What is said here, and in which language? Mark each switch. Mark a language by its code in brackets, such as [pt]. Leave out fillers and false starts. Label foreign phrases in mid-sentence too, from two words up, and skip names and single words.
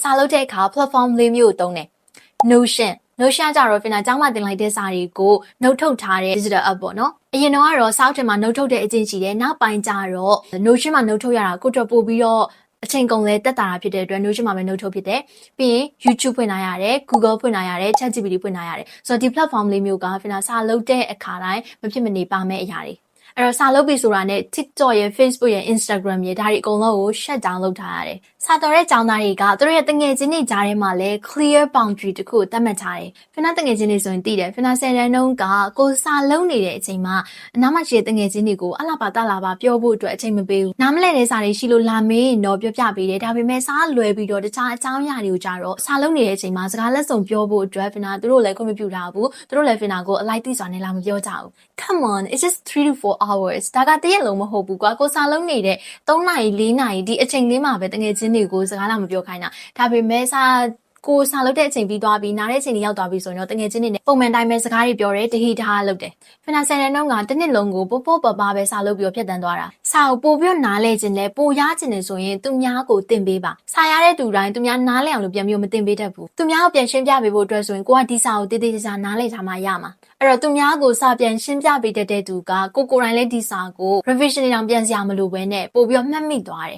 [my] စာလုပ်တဲ့အခါ platform လေးမျိုးကိုသုံးတယ် Notion ကြတော့ဖင်နာကျောင်းမှာတင်လိုက်တဲ့စာတွေကို note ထုတ်ထားတဲ့ [en] digital app [my] ပေါ့နော်အရင်တော့စာအုပ်ထဲမှာ note ထုတ်တဲ့အကျင့်ရှိတယ်နောက်ပိုင်းကျတော့ Notion မှာ note ထုတ်ရတာကိုတော့ပို့ပြီးတော့အချိန်ကုန်လဲတက်တာဖြစ်တဲ့အတွက် Notion မှာပဲ note ထုတ်ဖြစ်တယ်ပြီးရင် YouTube ဖွင့်လာရတယ် Google ဖွင့်လာရတယ် ChatGPT ဖွင့်လာရတယ်ဆိုတော့ဒီ platform လေးမျိုးကဖင်နာစာလုပ်တဲ့အခါတိုင်းမဖြစ်မ နေပါမယ့်အရာတွေအဲ့တော့စာလုပ်ပြီဆိုတာနဲ့ TikTok ရဲ့ Facebook ရဲ့ Instagram ရဲ့ဒါတွေအကုန်လုံးကို [en] shut down [my] လုပ်ထားရတယ်။စာတော်တဲ့ကျောင်းသားတွေကသူတို့ရဲ့တငယ်ချင်းတွေကြားထဲမှာလည်း [en] clear boundary [my] တခုကိုသတ်မှတ်ထားတယ်။ဖင်နာတငယ်ချင်းတွေဆိုရင်သိတယ်။ဖင်နာ10တန်းတုန်းကကိုစာလုပ်နေတဲ့အချိန်မှာအနားမှာ ရှိတဲ့တငယ်ချင်းတွေကိုအလားပါတလားပါပြောဖို့အတွက်အချိန်မပေးဘူး။နားမလည်တဲ့စာတွေရှိလို့လာမေးရင်တော့ပြောပြပေးတယ်။ဒါပေမဲ့စာလွယ်ပြီးတော့တခြားအကြောင်းအရာတွေကိုကြတော့စာလုပ်နေတဲ့အချိန်မှာစကားလက်ဆောင်ပြောဖို့အတွက်ဖင်နာသူတို့လည်းခွင့်မ ပြုထားဘူး။သူတို့လည်းဖင်နာကိုအလိုက်သိစွာနဲ့လာမပြောကြဘူး။ [en] Come on, it's just 3 to 4 hours [my] ဒါကတရက်လုံးမဟုတ်ဘူးကွာကိုစာလုံးနေတဲ့3နာရီ4နာရီ ဒီအချိန်လေးမှာပဲတကယ်ချင်းတွေကိုစကားလာမပြောခိုင်းတာဒါပေမဲ့ကိုစာလုပ်တဲ့အချိန်ပြီးသွားပြီးနားတဲ့အချိန်တွေရောက်သွားပြီဆိုရင်တော့တကယ်ချင်း တွေနဲ့ပုံမှန်တိုင်းပဲစကားတွေပြောတယ်တဟိတဟာလုပ်တယ်ဖင်နာဆန်တဲ့နှုန်းကတစ်နှစ်လုံးကိုပို့ပပပဲစာလုပ်ပြီးတော့ဖြတ်တန်းသွားတာစာကိုပို့ပြီးတော့နားလဲခြင်းလဲပိုရခြင်းလဲဆိုရင်သူများကိုတင်ပေးပါစာရတဲ့သူတိုင်းသူများနားလဲအောင်လို့ပြန်ပြီးမတင်ပေးတတ်ဘူးသူများကိုပြန်ရှင်းပြပေးဖို့အတွက်ဆိုရင်ကိုကဒီစာကိုတည်တည်ချာချာနားလဲထားမှရမှာအဲ့တော့သူများကိုစာပြန်ရှင်းပြပေးတတ်တဲ့သူကကိုယ်တိုင်လည်းဒီစာကို revision တွေတောင်ပြန်စရာမလိုဘဲနဲ့ပို့ပြီးတော့မှတ်မိသွားတယ်